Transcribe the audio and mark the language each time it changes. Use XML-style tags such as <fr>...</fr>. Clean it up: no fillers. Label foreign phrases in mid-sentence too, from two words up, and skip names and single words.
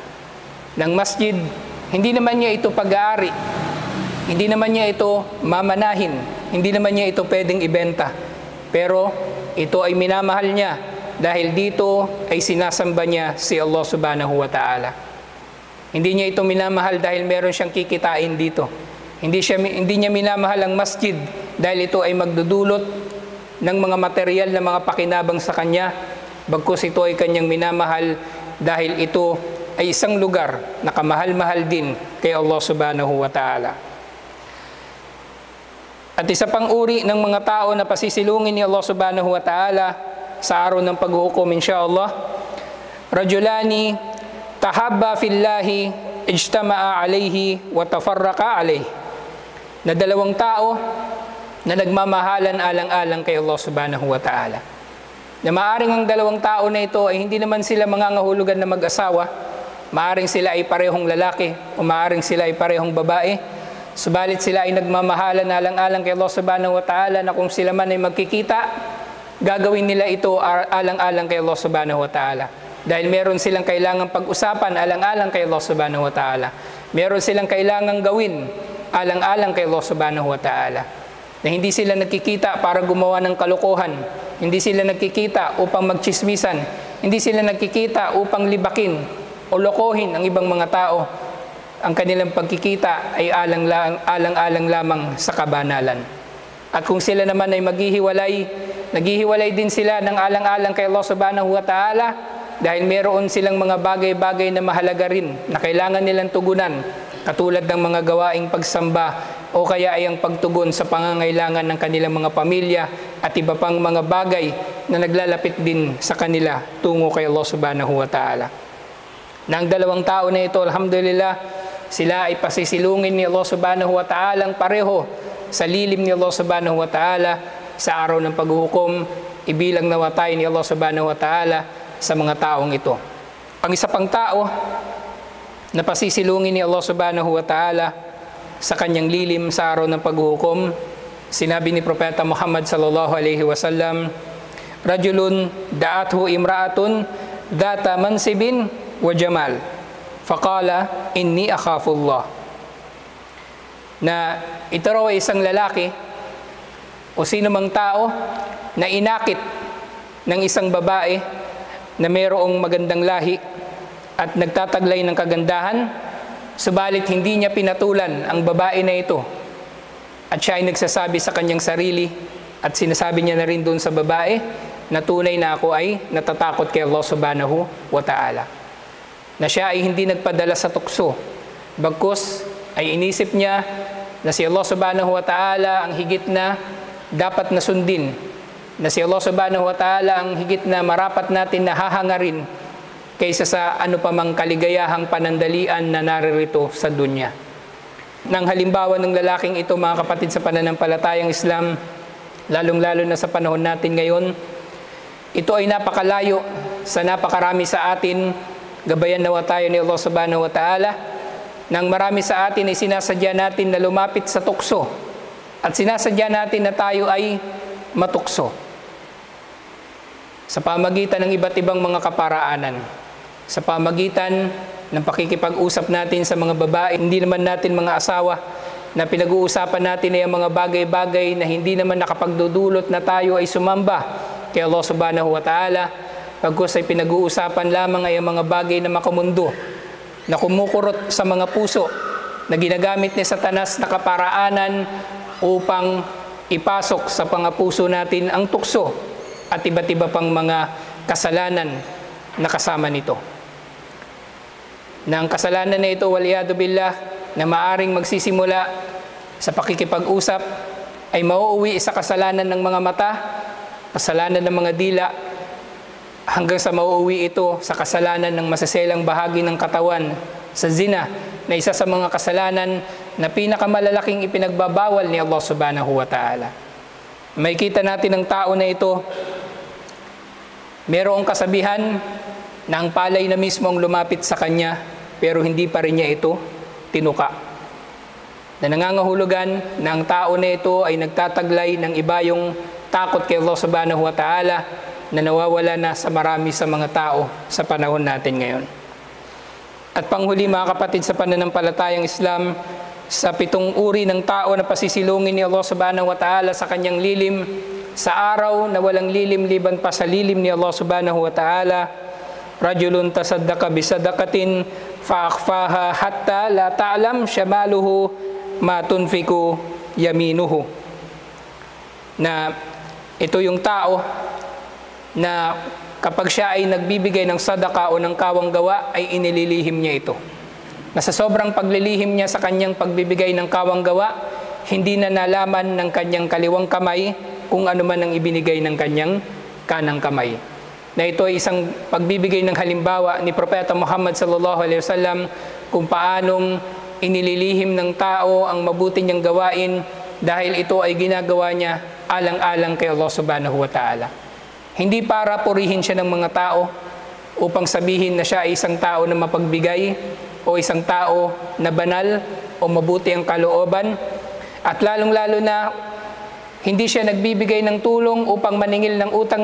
<tl>Ng masjid, hindi naman niya ito pag-aari, hindi naman niya ito mamanahin, hindi naman niya ito pwedeng ibenta, pero ito ay minamahal niya dahil dito ay sinasamba niya si Allah</tl> <ar>سبحانه وتعالى.</ar> <tl>Hindi niya ito minamahal dahil meron siyang kikitain dito. Hindi niya minamahal ang masjid dahil ito ay magdudulot ng mga material na mga pakinabang sa kanya, bagkus ito ay kanyang minamahal dahil ito ay isang lugar na kamahal-mahal din kay Allah</tl> <ar>سبحانه وتعالى.</ar> <tl>At isa pang uri ng mga tao na pasisilungin ni Allah</tl> <ar>سبحانه وتعالى</ar> <tl>sa araw ng paghuhukom,</tl> <ar>إن شاء الله، رجلان تحابا في الله اجتمعا عليه وتفرقا عليه.</ar> <tl>Na dalawang tao na nagmamahalan alang-alang kay Allah</tl> <ar>سبحانه وتعالى.</ar> <tl>Na maaring ang dalawang tao na ito ay hindi naman sila mangangahulugan na mag-asawa, maaring sila ay parehong lalaki o maaring sila ay parehong babae, subalit sila ay nagmamahalan alang-alang kay Allah</tl> <ar>سبحانه وتعالى,</ar> <tl>na kung sila man ay magkikita, gagawin nila ito alang-alang kay Allah</tl> <ar>سبحانه وتعالى.</ar> <tl>Dahil meron silang kailangang pag-usapan alang-alang kay Allah</tl> <ar>سبحانه وتعالى.</ar> <tl>Meron silang kailangang gawin alang-alang kay Allah</tl> <ar>سبحانه وتعالى.</ar> <tl>Na hindi sila nagkikita para gumawa ng kalokohan, hindi sila nagkikita upang magchismisan, hindi sila nagkikita upang libakin o lokohin ang ibang mga tao. Ang kanilang pagkikita ay alang-alang lamang sa kabanalan. At kung sila naman ay naghihiwalay din sila ng alang-alang kay Allah</tl> <ar>سبحانه وتعالى</ar> <tl>dahil meron silang mga bagay-bagay na mahalaga rin na kailangan nilang tugunan, katulad ng mga gawaing pagsamba o kaya ay ang pagtugon sa pangangailangan ng kanilang mga pamilya at iba pang mga bagay na naglalapit din sa kanila tungo kay Allah</tl> <ar>سبحانه وتعالى.</ar> <tl>Nang dalawang tao na ito, alhamdulillah, sila ay pasisilungin ni Allah</tl> <ar>سبحانه وتعالى</ar> <tl>pareho sa lilim ni Allah</tl> <ar>سبحانه وتعالى</ar> <tl>sa araw ng paghuhukom, ibilang nawa tayo ni Allah</tl> <ar>سبحانه وتعالى</ar> <tl>sa mga taong ito. Ang isa pang tao na pasisilungin ni Allah</tl> <ar>سبحانه وتعالى</ar> <tl>sa kanyang lilim sa araw ng paghuhukom, sinabi ni Propeta Muhammad</tl> <ar>صلى الله عليه وسلم, "رجل دعته امرأة ذات منصب وجمال فقال إني أخاف الله."</ar> <tl>Na ito raw ay isang lalaki o sino mang tao na inakit ng isang babae na mayroong magandang lahi at nagtataglay ng kagandahan, subalit hindi niya pinatulan ang babae na ito. At siya ay nagsasabi sa kanyang sarili at sinasabi niya na rin doon sa babae na tunay na ako ay natatakot kay Allah</tl> <ar>سبحانه وتعالى.</ar> <tl>Na siya ay hindi nagpadala sa tukso, bagkus ay inisip niya na si Allah</tl> <ar>سبحانه وتعالى</ar> <tl>ang higit na dapat na sundin, na si Allah</tl> <ar>سبحانه وتعالى</ar> <tl>ang higit na marapat natin na hahangarin kaysa sa ano pa mang kaligayahang panandalian na naririto sa dunya. Nang halimbawa ng lalaking ito, mga kapatid sa pananampalatayang Islam, lalong-lalo na sa panahon natin ngayon, ito ay napakalayo sa napakarami sa atin. Gabayan nawa tayo ni Allah</tl> <ar>سبحانه وتعالى,</ar> <tl>nang marami sa atin ay sinasadya natin na lumapit sa tukso at sinasadya natin na tayo ay matukso sa pamagitan ng iba't ibang mga kaparaanan, sa pamagitan ng pakikipag-usap natin sa mga babae, hindi naman natin mga asawa, na pinag-uusapan natin ay mga bagay-bagay na hindi naman nakapagdudulot na tayo ay sumamba kay Allah</tl> <ar>سبحانه وتعالى,</ar> <tl>pagkus ay pinag-uusapan lamang ay mga bagay na makamundo, na kumukurot sa mga puso, na ginagamit ni Satanas na kaparaanan upang ipasok sa puso natin ang tukso at iba't iba pang mga kasalanan na kasama nito. Na ang kasalanan na ito,</tl> <ar>والعياذ بالله,</ar> <tl>na maaring magsisimula sa pakikipag-usap ay mauuwi sa kasalanan ng mga mata, kasalanan ng mga dila, hanggang sa mauuwi ito sa kasalanan ng masaselang bahagi ng katawan, sa zina, na isa sa mga kasalanan na pinakamalalaking ipinagbabawal ni Allah</tl> <ar>سبحانه وتعالى.</ar> <tl>May kita natin ang tao na ito, mayroong kasabihan na ang palay na mismo ang lumapit sa kanya, pero hindi pa rin niya ito tinuka. Na nangangahulugan na ang tao na ito ay nagtataglay ng iba yung takot kay Allah</tl> <ar>سبحانه وتعالى</ar> <tl>na nawawala na sa marami sa mga tao sa panahon natin ngayon. At panghuli, mga kapatid sa pananampalatayang Islam, sa 7 uri ng tao na pasisilungin ni Allah</tl> <ar>سبحانه وتعالى</ar> <tl>sa kanyang lilim, sa araw na walang lilim liban pa sa lilim ni Allah</tl> <ar>سبحانه وتعالى, رجل تصدق بصدقة فأخفاها حتى لا تعلم شماله ما تنفق يمينه.</ar> <tl>Na ito yung tao na kapag siya ay nagbibigay ng sadaka o ng kawang gawa ay inililihim niya ito. Na sa sobrang paglilihim niya sa kanyang pagbibigay ng kawang gawa, hindi na nalaman ng kanyang kaliwang kamay kung ano man ang ibinigay ng kanyang kanang kamay. Na ito ay isang pagbibigay ng halimbawa ni Propeta Muhammad</tl> <ar>صلى الله عليه وسلم</ar> <tl>kung paanong inililihim ng tao ang mabuti niyang gawain dahil ito ay ginagawa niya alang-alang kay Allah</tl> <ar>سبحانه وتعالى.</ar> <tl>Hindi para purihin siya ng mga tao upang sabihin na siya ay isang tao na mapagbigay o isang tao na banal o mabuti ang kalooban, at lalong-lalo na hindi siya nagbibigay ng tulong upang maningil ng utang</tl>